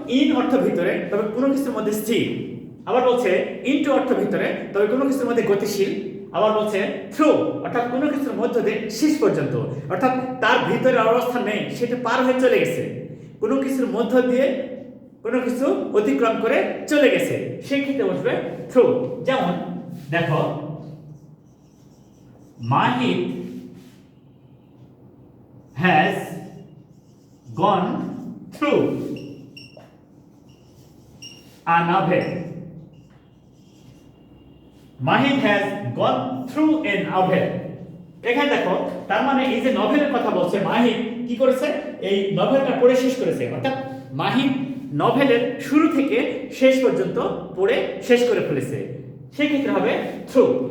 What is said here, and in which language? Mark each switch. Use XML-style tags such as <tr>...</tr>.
<bn>In অর্থ ভিতরে, তবে কোনো কিছুর মধ্যে স্থির। আবার বলছে ইনটু অর্থ ভিতরে, তবে কোনো কিছুর মধ্যে গতিশীল। আবার বলছে থ্রু, অর্থাৎ কোনো কিছুর মধ্য দিয়ে শেষ পর্যন্ত, অর্থাৎ তার ভিতরে অবস্থান নেই, সেটা পার হয়ে চলে গেছে, কোনো কিছুর মধ্য দিয়ে কোনো কিছু অতিক্রম করে চলে গেছে, সেই ক্ষেত্রে বসবে থ্রু। যেমন দেখো</bn> <en>Mahid has gone through a novel, Mahid has gone through a novel।</en> <bn>এখানে দেখো তার মানে এই যে নভেলের কথা বলছে, মাহিদ কি করেছে? এই নভেলটা পড়ে শেষ করেছে, অর্থাৎ মাহিদ নভেলের শুরু থেকে শেষ পর্যন্ত পড়ে শেষ করে ফেলেছে, সেই ক্ষেত্রে হবে থ্রু।</bn>